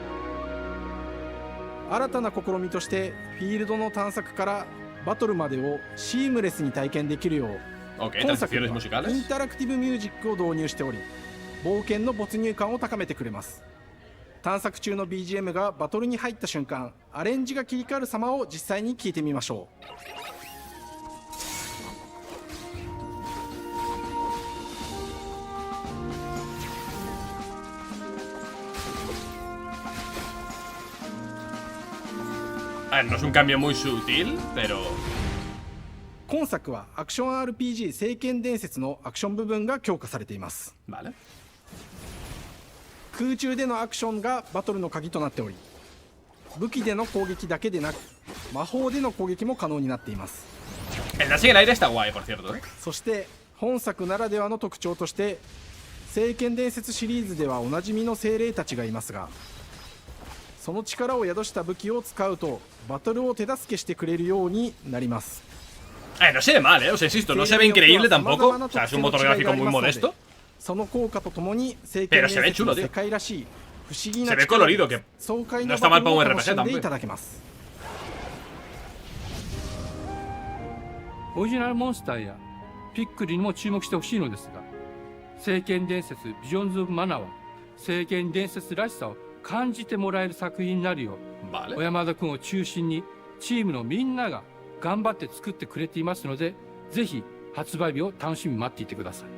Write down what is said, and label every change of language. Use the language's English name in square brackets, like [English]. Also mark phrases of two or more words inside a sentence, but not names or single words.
[Japanese] 新たな試みとしてフィールドの探索からバトルまでをシームレスに体験できるよう、今作ではインタラクティブミュージックを導入しており、冒険の没入感を高めてくれます。探索中の BGM がバトルに入った瞬間、アレンジが切り替わる様を実際に聞いてみましょう。 [Spanish] No es un cambio muy sutil, pero [Japanese] 今作はアクション RPG 聖剣伝説のアクション部分が強化されています。空中でのアクションがバトルの鍵となっており、武器での攻撃だけでなく魔法での攻撃も可能になっています。そして本作ならではの特徴として聖剣伝説シリーズではおなじみの精霊たちがいますが、その力を宿した武器を使うとバトルを手助けしてくれるようになります。 [Spanish] No se ve mal, o sea, insisto, no se ve increíble tampoco. O sea, es un motor gráfico muy modesto. [Japanese] その効果とともに聖剣伝説の世界らしい不思議な力で爽快なバトルを楽しんでいただけます。オリジナルモンスターやピックリにも注目してほしいのですが、聖剣伝説ビジョンズ・オブ・マナは聖剣伝説らしさを感じてもらえる作品になるよう、小山田君を中心にチームのみんなが頑張って作ってくれていますので、ぜひ発売日を楽しみに待っていてください。